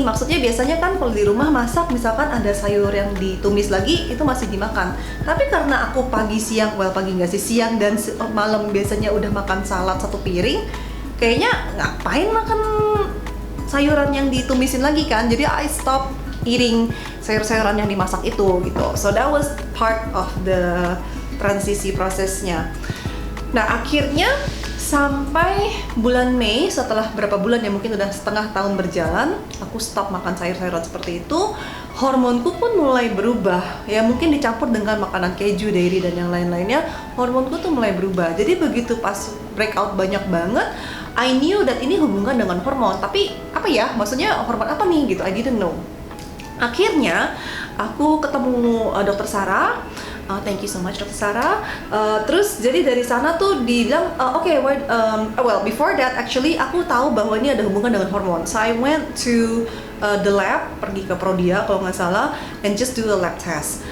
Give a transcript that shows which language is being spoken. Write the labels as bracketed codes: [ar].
[id] Maksudnya biasanya kan kalau di rumah masak misalkan ada sayur yang ditumis lagi itu masih dimakan. Tapi karena aku pagi siang siang dan malam biasanya udah makan salad satu piring, kayaknya ngapain makan sayuran yang ditumisin lagi kan. Jadi [en] I stop eating [id] sayur-sayuran yang dimasak itu gitu. [en] So that was part of the [id] transisi prosesnya. Nah, akhirnya sampai bulan Mei, setelah berapa bulan ya, mungkin udah setengah tahun berjalan, aku stop makan sayur-sayuran seperti itu. Hormonku pun mulai berubah, ya mungkin dicampur dengan makanan keju, dairy dan yang lain-lainnya, hormonku tuh mulai berubah. Jadi begitu pas breakout banyak banget, [en] I knew that [id] ini hubungan dengan hormon. Tapi apa ya, maksudnya hormon apa nih gitu, [en] I didn't know. [id] Akhirnya aku ketemu dokter Sarah. [en] Thank you so much Dr. Sarah. [id] Terus jadi dari sana tuh dibilang [en] well before that actually [id] aku tahu bahwa ini ada hubungan dengan hormon. [en] So I went to the lab, [id] pergi ke Prodia kalau nggak salah, [en] and just do a lab test.